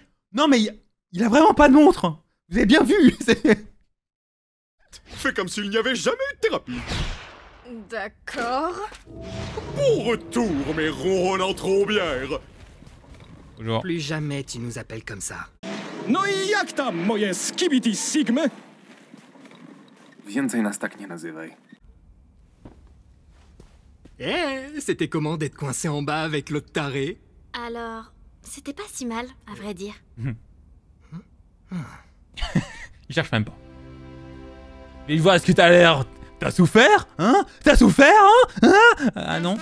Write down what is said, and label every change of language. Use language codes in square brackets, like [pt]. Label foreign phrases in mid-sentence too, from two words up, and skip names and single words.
[fr] Non mais il a vraiment pas de montre. Vous avez bien vu. Fais comme s'il n'y avait jamais eu de thérapie. D'accord. Bon retour, mes ronronnants trombières. Bonjour. Plus jamais tu nous appelles comme ça. [pl] No i jak tam, moje skibidi sigmy? Więcej nas tak nie nazywaj. [fr] Eh, c'était comment d'être coincé en bas avec l'autre taré? Alors, c'était pas si mal, à vrai dire. Il cherche même pas. Mais il voit, est-ce que t'as l'air... T'as souffert? Hein? T'as souffert? Hein? Ah non?